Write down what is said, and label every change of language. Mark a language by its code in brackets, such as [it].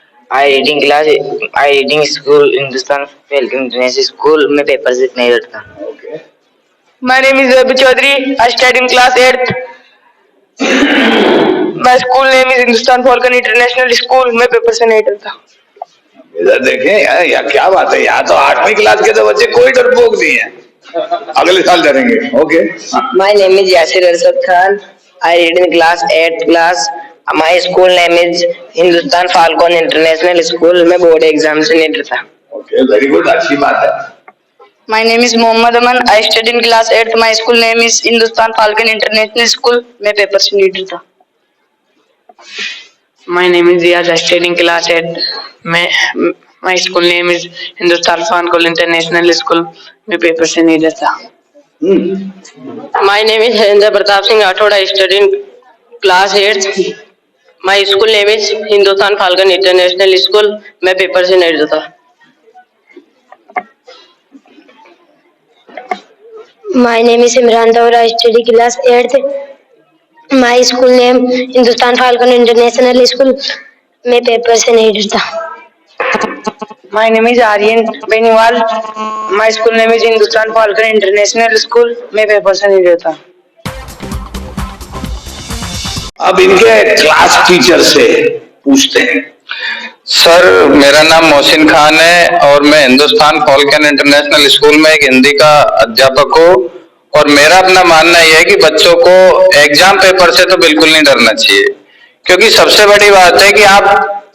[en] I reading school Hindustan Falcon International School. [hi] मैं paper से नहीं डरता। [en] My name is Rabi Chaudhary. I study in class 8th. My school name is Hindustan Falcon International School. [hi] मैं paper से नहीं डरता। इधर देखें यार, क्या बात है, यहाँ तो 8वीं क्लास के तो बच्चे कोई डरपोक नहीं है, अगले साल डरेंगे। [en] Okay. My name is Yasir Arshad Khan. I read in class 8th class. My school name is Hindustan Falcon International School. [hi] मैं बोर्ड एग्जाम से नहीं डरता। [en] okay, very good, [hi] अच्छी बात है। [en] My name is Mohammad Aman. I study in class 8th. My school name is Hindustan Falcon International School. [hi] मैं paper से नहीं डरता। [en] My name is Riyaz. I study in class 8. My school name is Hindustan Falcon International School. [hi] मैं paper से नहीं डरता। [en] My name is Harendra Pratap Singh Rathod. I study in class 8th. My school name is Hindustan Falcon International School. [hi] मैं paper से नहीं डरता। [en] My name is Imran Daur. I study class 8th. My school name Hindustan Falcon International School. [hi] मैं paper से नहीं डरता। [en] My name is Aryan Beniwal. My school name is Hindustan Falcon International School. [hi] मैं paper से नहीं डरता। अब इनके क्लास टीचर से पूछते हैं। सर, मेरा नाम मोहसिन खान है और मैं हिंदुस्तान फाल्कन इंटरनेशनल स्कूल में एक हिंदी का अध्यापक हूँ, और मेरा अपना मानना यह है कि बच्चों को एग्जाम पेपर से तो बिल्कुल नहीं डरना चाहिए, क्योंकि सबसे बड़ी बात है कि आप